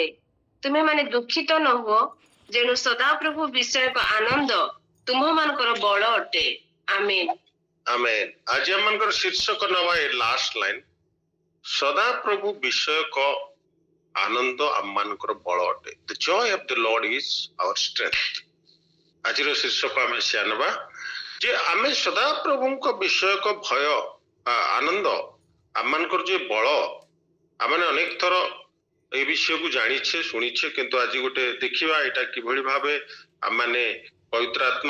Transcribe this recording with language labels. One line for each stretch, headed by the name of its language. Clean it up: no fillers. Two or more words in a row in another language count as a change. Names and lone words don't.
Odia: ତୁମେମାନେ ଦୁଃଖିତ ନ ହୁଅ, ଯେଣୁ ସଦାପ୍ରଭୁ ବିଷୟକ ଆନନ୍ଦ ତୁମ୍ଭମାନଙ୍କର ବଳ ଅଟେ। ଆମେନ୍। ଆମେନ୍। ଆଜି ଆମମାନଙ୍କର ଶୀର୍ଷକ ନବା ଏ
English: last line,
Odia: ସଦାପ୍ରଭୁ ବିଷୟକ ଆନନ୍ଦ ଆମମାନଙ୍କର ବଳ ଅଟେ।
English: The joy of the Lord is our strength।
Odia: ଆଜିର ଶୀର୍ଷକ ଆମେ ସେୟା ନବା ଯେ ଆମେ ସଦାପ୍ରଭୁଙ୍କ ବିଷୟକ ଭୟ ଆନନ୍ଦ ଆମମାନଙ୍କର ଯେ ବଳ, ଆମେ ଅନେକ ଥର এই ବିଷୟକୁ ଜାଣିଛେ ଶୁଣିଛେ, କିନ୍ତୁ ଆଜି ଗୋଟେ ଦେଖିବା ଏଇଟା କିଭଳି ଭାବେ ଆମମାନେ ପବିତ୍ର ଆତ୍ମା